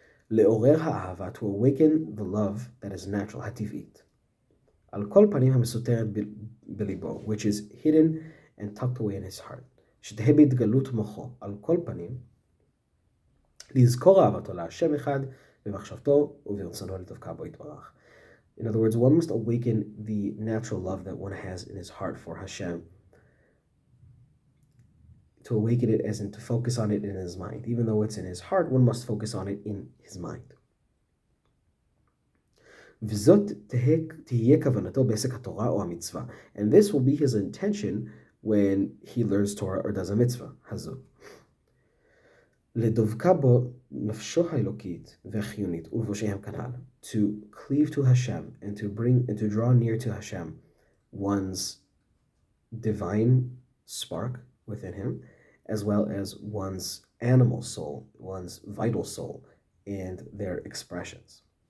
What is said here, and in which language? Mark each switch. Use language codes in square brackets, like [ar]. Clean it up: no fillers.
[he] לעורר האהבה, [en] to awaken the love that is natural, הטבעית. [he] על כל פנים המסותרת בליבו, [en] which is hidden and tucked away in his heart. [he] שתהא בהתגלות מוחו, על כל פנים, לזכור אהבתו להשם אחד, במחשבתו וברצונו לדבקה בו יתברך. [en] In other words, one must awaken the natural love that one has in his heart for Hashem, to awaken it as in to focus on it in his mind. Even though it's in his heart, one must focus on it in his mind. [he] וזאת תהיה כוונתו בעסק התורה או המצווה. [en] And this will be his intention when he learns Torah or does a mitzvah, הזו. [he] לדבקה בו נפשו האלוקית והחיונית ולבושיהם כנ"ל. [en] To cleave to Hashem and to draw near to Hashem, one's divine spark within him, as well as one's animal soul, one's vital soul, and their expressions.